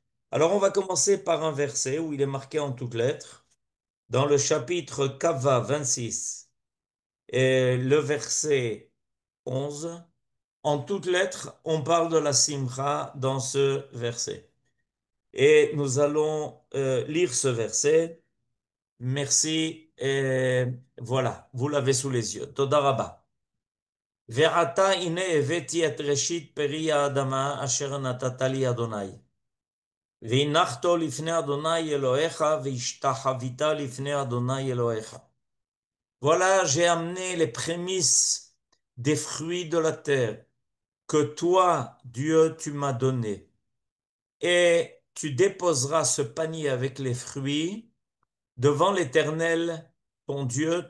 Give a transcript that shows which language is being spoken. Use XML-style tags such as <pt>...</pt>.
<fr>Alors on va commencer par un verset où il est marqué en toutes lettres, dans le chapitre Kava 26, et le verset 11, En toutes lettres, on parle de la simcha dans ce verset. Et nous allons lire ce verset. Merci. Et voilà, vous l'avez sous les yeux.</fr> <he>Toda rabba. ועתה הנה הבאתי את ראשית פרי האדמה אשר נתת לי אדוני. והנחתו לפני אדוני אלוהיך והשתחווית לפני אדוני אלוהיך.</he> <fr>Voilà, j'ai amené les prémices des fruits de la terre que toi, Dieu, tu m'as donné. Et tu déposeras ce panier avec les fruits devant l'Éternel, ton Dieu.</fr>